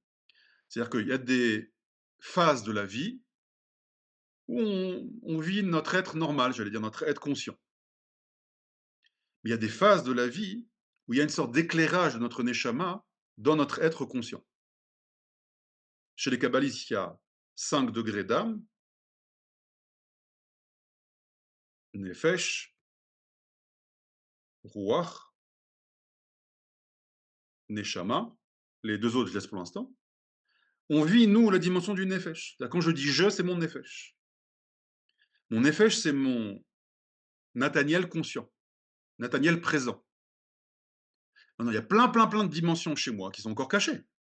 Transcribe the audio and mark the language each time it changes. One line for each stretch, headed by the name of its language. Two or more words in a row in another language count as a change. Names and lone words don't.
French: C'est-à-dire qu'il y a des phases de la vie où on vit notre être normal, j'allais dire notre être conscient. Mais il y a des phases de la vie où il y a une sorte d'éclairage de notre neshama dans notre être conscient. Chez les kabbalistes, il y a 5 degrés d'âme,
Hebrew: נפש, רוח, נשמה.
French: Les deux autres, je laisse pour l'instant. On vit, nous, la dimension du nefesh. Quand je dis je, c'est mon nefesh. Mon nefesh, c'est mon Nathaniel conscient, Nathaniel présent. Maintenant, il y a plein de dimensions chez moi qui sont encore cachées.